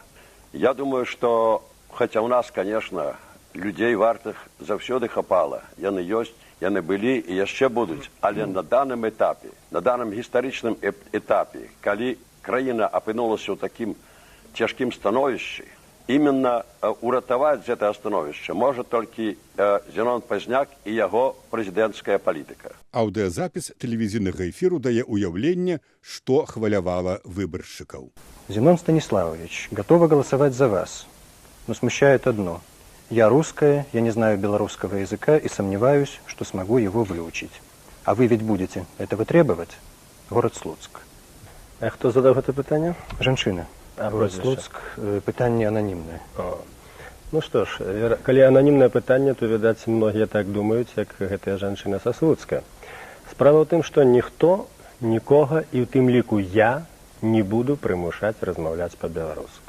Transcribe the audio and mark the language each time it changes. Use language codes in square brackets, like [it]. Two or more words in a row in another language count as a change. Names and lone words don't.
[be] Я думаю, што, хаця ў нас, конечно, людзей вартых заўсёды хапала, яны ёсць, яны былі і яшчэ будуць, але на даным этапе, на даным гістарычным этапе, калі краіна апынулася ў такім цяжкім становішчы, именно уратаваць гэтае становішча можа толькі Зянон Пазняк і яго прэзідэнцкая палітыка. Аўдыёзапіс тэлевізійнага эфіру дае ўяўленне, што хвалявала выбаршчыкаў. [ru] Зенон Станиславович, готова голосовать за вас, но смущает одно. Я русская, я не знаю белорусского языка и сомневаюсь, что смогу его выучить. А вы ведь будете этого требовать? Город Слуцк. [uk] А хто задав це питання? [be] Жанчына. Город Слуцк, пытанне ананімнае. Ну што ж, калі ананімнае пытанне, то, відаць, многія так думаюць, як гэтая жанчына са Слуцка. Справа ў тым, што ніхто, нікога, і ў тым ліку я, не буду прымушаць размаўляць па-беларуску.